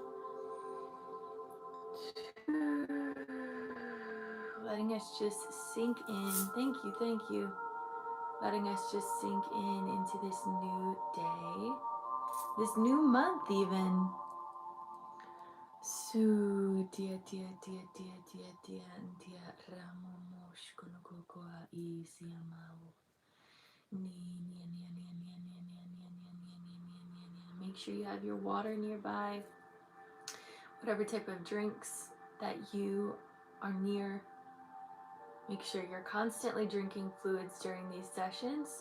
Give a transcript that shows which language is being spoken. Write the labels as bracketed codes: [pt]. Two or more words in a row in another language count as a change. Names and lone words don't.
[en] Letting us just sink in. Thank you, thank you. Letting us just sink in into this new day, this new month even. Su dia dia dia dia dia dia dia ramomosh konokokoa isiamao. Make sure you have your water nearby. Whatever type of drinks that you are near. Make sure you're constantly drinking fluids during these sessions.